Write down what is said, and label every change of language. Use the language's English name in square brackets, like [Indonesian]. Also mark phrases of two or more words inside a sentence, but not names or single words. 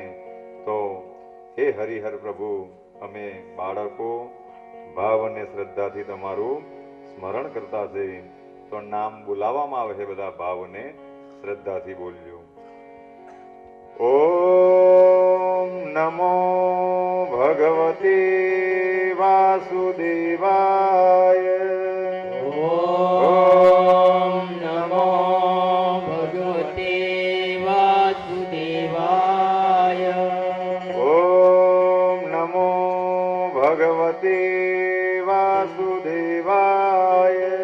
[Gujarati] તો હે હરિહર પ્રભુ, અમે બાળકો ભાવ અને શ્રદ્ધાથી તમારું સ્મરણ કરતા છે। તો નામ બોલાવવામાં આવે છે, બધા ભાવ અને શ્રદ્ધાથી બોલજો। [Sanskrit] ઓમ નમો ભગવતે વાસુદેવાય। ओम नमो भगवते वासुदेवाय। ओम नमो भगवते वासुदेवाय।